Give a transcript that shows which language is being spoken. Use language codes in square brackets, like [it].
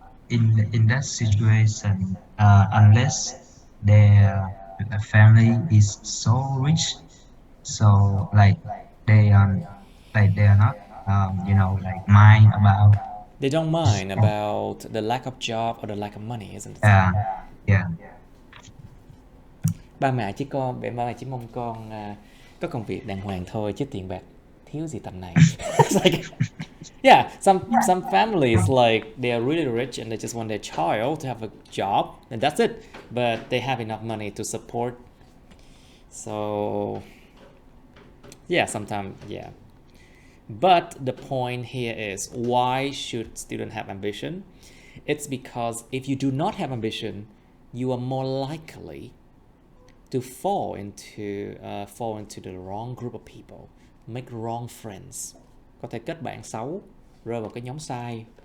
[en] In that situation, unless their family is so rich, so like they are not mind about. They don't mind about the lack of job or the lack of money, isn't it? Yeah. [vi] Ba mẹ chỉ mong con có công việc đàng hoàng thôi, chứ tiền bạc thiếu gì tầm này. [en] It's like, yeah, some families like they are really rich and they just want their child to have a job and that's it, but they have enough money to support. So yeah, sometimes, yeah. But the point here is, why should students have ambition? It's because if you do not have ambition, you are more likely to fall into the wrong group of people, make wrong friends. [vi] Có thể kết bạn xấu, rơi vào cái nhóm sai.